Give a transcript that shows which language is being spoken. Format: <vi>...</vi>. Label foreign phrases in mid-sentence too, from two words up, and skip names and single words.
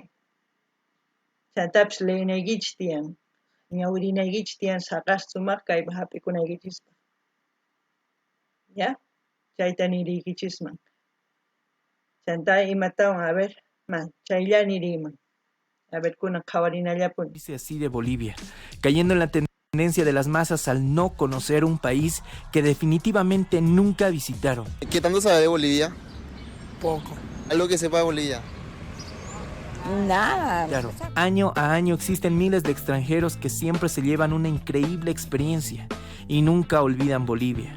<qu>Chaytapis leynaykichis tiyan. Ñawirinaykichis tiyan saqas sumaq kaypa hap'ikunaykichispa. ¿Ya? Chayta niriykichisman. Chanta imatawan,</qu> <es>a ver,</es> <qu>chaylla niriyman.</qu> <es>A ver,</es> <qu>kunan qhawarinallapuni.</qu> <es>Dice así de Bolivia, cayendo en la tendencia de las masas al no conocer un país que definitivamente nunca visitaron. ¿Qué tanto sabe de Bolivia? Poco. Algo que sepa de Bolivia. Nada. Claro, año a año existen miles de extranjeros que siempre se llevan una increíble experiencia y nunca olvidan Bolivia.</es>